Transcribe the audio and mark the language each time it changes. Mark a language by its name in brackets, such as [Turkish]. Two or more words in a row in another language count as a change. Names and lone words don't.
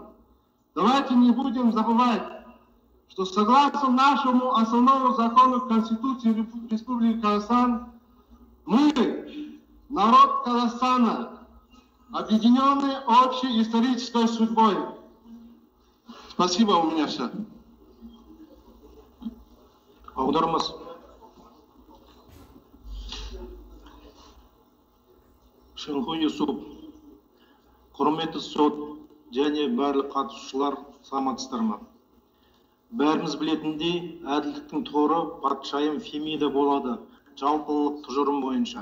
[Russian] Давайте не будем забывать, что согласно нашему основному закону Конституции Республики Казахстан, мы, народ Казахстана, объединенный общей исторической судьбой. Спасибо, у меня все. [Kazakh] Аудармас. Шынху Юсуп, құрметті сот және барлық қатысушылар, саламатсыздар ма? Бәріміз білетіндей, әділдіктің торы патшайым Фемида болады, жалпылық тұжырым бойынша.